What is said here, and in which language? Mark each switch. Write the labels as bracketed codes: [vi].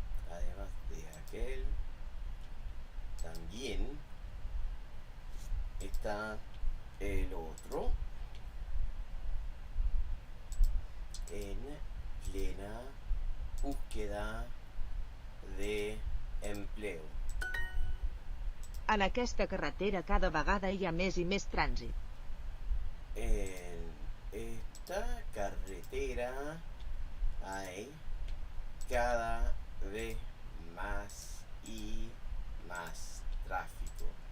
[es] Además de aquel, también está el otro en plena búsqueda de empleo. [ca] En aquesta carretera cada vegada hi ha més i més trànsit. [es] En esta carretera hay cada vez más y más tráfico.